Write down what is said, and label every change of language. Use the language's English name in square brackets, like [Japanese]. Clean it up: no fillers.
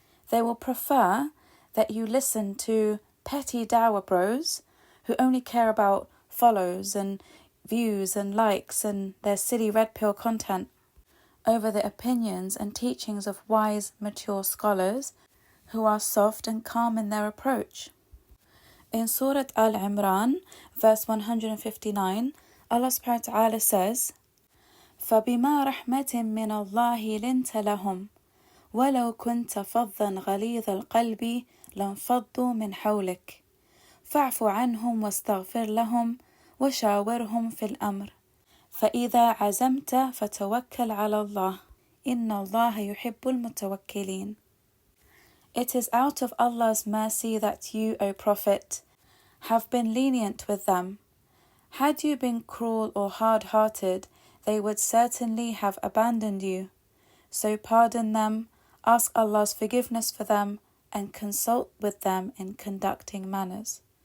[English] They will prefer that you listen to petty dawah bros who only care about follows and views and likes and their silly red pill content over the opinions and teachings of wise, mature scholars who are soft and calm in their approach. In Surah Al-Imran, verse 159, Allah subhanahu wa ta'ala says, [Arabic] فَبِمَا رَحْمَةٍ مِّنَ اللَّهِ لِنْتَ لَهُمْ وَلَوْ كُنْتَ فَضًّا غَلِيظَ الْقَلْبِ لَانفَضُّوا مِنْ حَوْلِكَ فَاعْفُ عَنْهُمْ وَاسْتَغْفِرْ لَهُمْ وَشَاوِرْهُمْ فِي الْأَمْرِ فَإِذَا عَزَمْتَ فَتَوَكَّلْ عَلَى اللَّهِ إِنَّ اللَّهَ يُحِبُّ الْمُتَوَكِّلِينَ. [English] It is out of Allah's mercy that you, O Prophet, have been lenient with them. Had you been cruel or hard-hearted, they would certainly have abandoned you. So pardon them, ask Allah's forgiveness for them, and consult with them in conducting manners.